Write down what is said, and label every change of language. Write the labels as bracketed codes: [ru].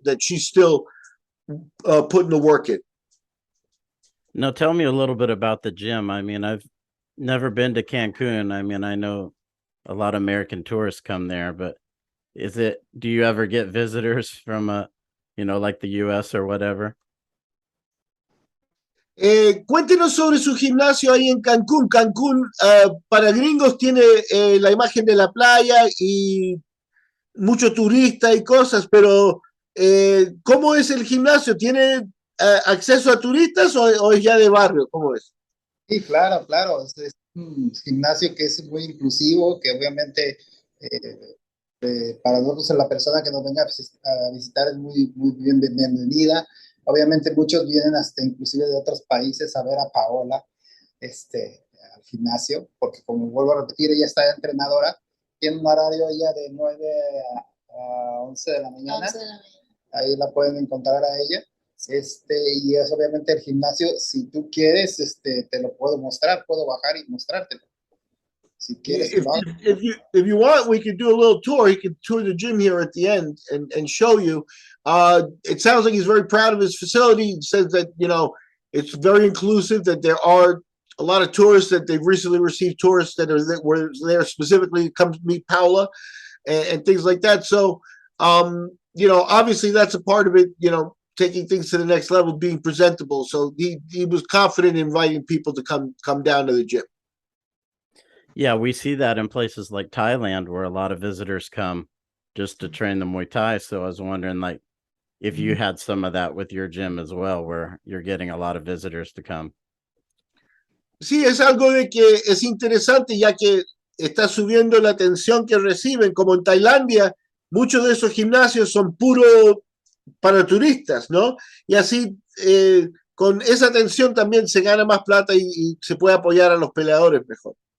[en] That she's still putting the work in. Now, tell me a little bit about the gym. I mean, I've never been to Cancun. I mean, I know a lot of American tourists come there, but do you ever get visitors from like the US or whatever? [es] Cuéntenos sobre su gimnasio ahí en Cancún. Cancún, para gringos, tiene la imagen de la playa y mucho turista y cosas, pero ¿cómo es el gimnasio? ¿Tiene acceso a turistas o es ya de barrio? ¿Cómo es? Sí, claro, claro. Es un gimnasio que es muy inclusivo, que obviamente para nosotros la persona que nos venga a visitar es muy, muy bienvenida. Obviamente muchos vienen hasta inclusive de otros países a ver a Paola al gimnasio, porque como vuelvo a repetir, ella está entrenadora, tiene un horario ella de 9 a 11 de la mañana. 11 de la mañana. Ahí la pueden encontrar a ella. Y es obviamente el gimnasio, si tú quieres, te lo puedo mostrar, puedo bajar y mostrártelo. Si quieres, [en] if you want, we could do a little tour. He could tour the gym here at the end and show you. It sounds like he's very proud of his facility. He says that, it's very inclusive, that there are a lot of tourists, that they've recently received tourists that were there specifically to come to meet Paola and things like that. So, obviously that's a part of it, taking things to the next level, being presentable. So he was confident in inviting people to come down to the gym. Yeah, we see that in places like Thailand where a lot of visitors come just to train the Muay Thai. So I was wondering, like, if you had some of that with your gym as well, where you're getting a lot of visitors to come. [es] Sí, es algo de que es interesante, ya que está subiendo la atención que reciben. Como en Tailandia, muchos de esos gimnasios son puro para turistas, ¿no? Y así, con esa atención también se gana más plata y se puede apoyar a los peleadores mejor.